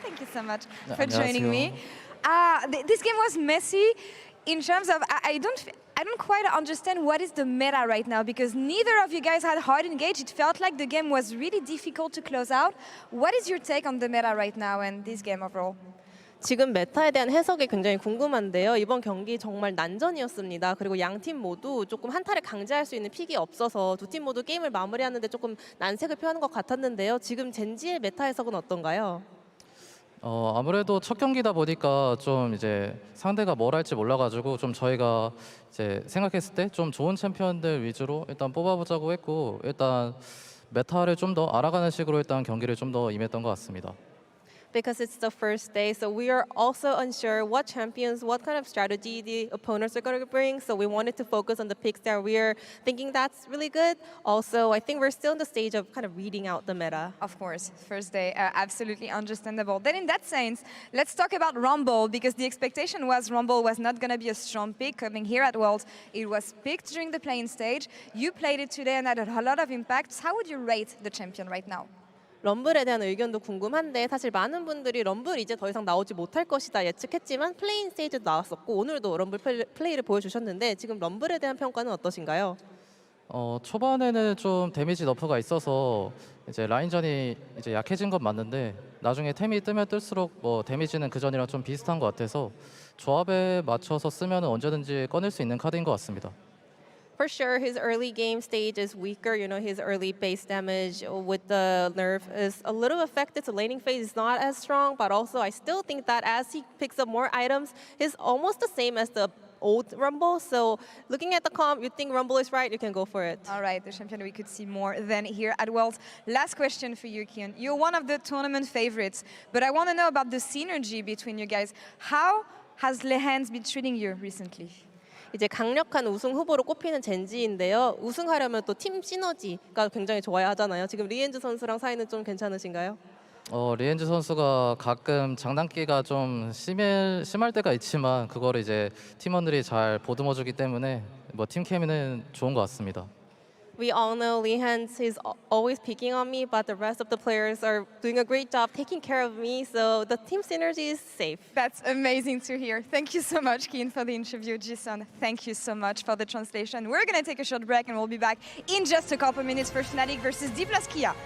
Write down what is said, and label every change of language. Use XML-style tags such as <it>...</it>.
<en>Thank you so much for joining me. This game was messy in terms of, I don't quite understand what is the meta right now, because neither of you guys had hard engage. It felt like the game was really difficult to close out. What is your take on the meta right now and this game overall?</en> <ko>지금 메타에 대한 해석이 굉장히 궁금한데요. 이번 경기 정말 난전이었습니다. 그리고 양 팀 모두 조금 한타를 강제할 수 있는 픽이 없어서 두 팀 모두 게임을 마무리하는데 조금 난색을 표하는 것 같았는데요. 지금 젠지의 메타 해석은 어떤가요? 아무래도 첫 경기다 보니까 좀 이제 상대가 뭘 할지 몰라가지고 좀 저희가 이제 생각했을 때 좀 좋은 챔피언들 위주로 일단 뽑아보자고 했고, 일단 메타를 좀 더 알아가는 식으로 일단 경기를 좀 더 임했던 것 같습니다.</ko> <en>Because it's the first day, so we are also unsure what champions, what kind of strategy the opponents are going to bring. So we wanted to focus on the picks that we're thinking that's really good. Also, I think we're still in the stage of kind of reading out the meta. Of course, first day, absolutely understandable. Then in that sense, let's talk about Rumble, because the expectation was Rumble was not going to be a strong pick coming here at Worlds. It was picked during the playing stage. You played it today and had a lot of impacts. How would you rate the champion right now?</en> <ko>럼블에 대한 의견도 궁금한데 사실 많은 분들이 럼블 이제 더 이상 나오지 못할 것이다 예측했지만 플레인 스테이지도 나왔었고 오늘도 럼블 플레이를 보여주셨는데 지금 럼블에 대한 평가는 어떠신가요? 초반에는 좀 데미지 너프가 있어서 이제 라인전이 이제 약해진 건 맞는데 나중에 템이 뜨면 뜰수록 뭐 데미지는 그 전이랑 좀 비슷한 것 같아서 조합에 맞춰서 쓰면 언제든지 꺼낼 수 있는 카드인 것 같습니다.</ko> <en>For sure, his early game stage is weaker. You know, his early base damage with the nerf is a little affected. So laning phase is not as strong, but also I still think that as he picks up more items, he's almost the same as the old Rumble. So looking at the comp, you think Rumble is right, you can go for it. All right, the champion we could see more than here at Worlds. Last question for you, Kiin. You're one of the tournament favorites, but I want to know about the synergy between you guys. How has Lehends been treating you recently?</en> <ko>이제 강력한 우승 후보로 꼽히는 젠지인데요. 우승하려면 또 팀 시너지가 굉장히 좋아야 하잖아요. 지금 리엔즈 선수랑 사이는 좀 괜찮으신가요? 리엔즈 선수가 가끔 장난기가 좀 심할 때가 있지만 그거를 이제 팀원들이 잘 보듬어주기 때문에 뭐 팀 케미는 좋은 것 같습니다.</ko> <en>We all know Lehends is always picking on me, but the rest of the players are doing a great job taking care of me, so the team synergy is safe. That's amazing to hear. Thank you so much, Kiin, for the interview. Ji-sun, thank you so much for the translation. We're going to take a short break and we'll be back in just a couple minutes for Fnatic versus D+ Kia.</en>